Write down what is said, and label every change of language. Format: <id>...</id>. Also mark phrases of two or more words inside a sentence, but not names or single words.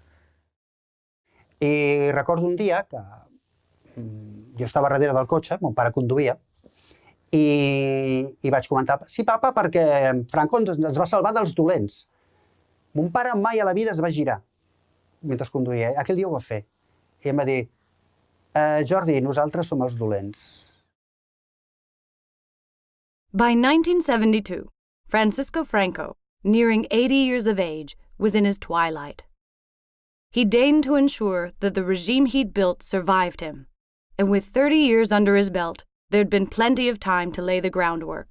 <ca>I recordo un dia que jo estava darrere del cotxe, mon pare conduïa, i vaig comentar, sí, papa, perquè Franco ens va salvar dels dolents. Mon pare mai a la vida es va girar mentre conduïa. Aquell dia ho va fer. I em va dir, Jordi, nosaltres som els dolents.</ca> <en>By 1972, Francisco Franco, nearing 80 years of age, was in his twilight. He deigned to ensure that the regime he'd built survived him, and with 30 years under his belt, there'd been plenty of time to lay the groundwork.</en>